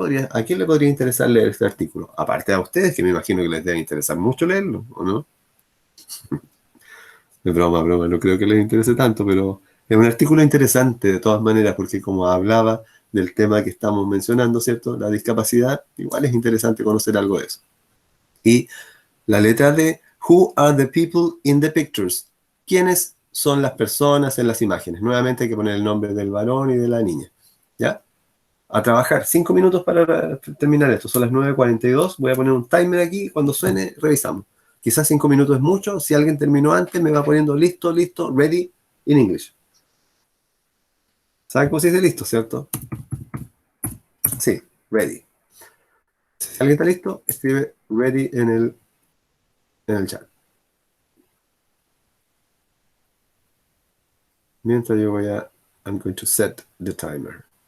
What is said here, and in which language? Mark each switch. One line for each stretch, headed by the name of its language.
Spanish: ¿A quién le podría interesar leer este artículo? Aparte de a ustedes, que me imagino que les debe interesar mucho leerlo, ¿o no? De broma, no creo que les interese tanto, pero es un artículo interesante de todas maneras, porque como hablaba del tema que estamos mencionando, ¿cierto? La discapacidad, igual es interesante conocer algo de eso. Y la letra D,
English: Who are the people in the pictures?
Spanish: ¿Quiénes son las personas en las imágenes? Nuevamente hay que poner el nombre del varón y de la niña. ¿Ya? A trabajar. 5 minutos para terminar esto. Son las 9:42. Voy a poner un timer aquí. Cuando suene, revisamos. Quizás 5 minutos es mucho. Si alguien terminó antes, me va poniendo listo, ready, in English. ¿Saben cómo se dice listo, cierto? Sí, ready. Si alguien está listo, escribe ready en el chat. Mientras yo
English: I'm going to set the timer.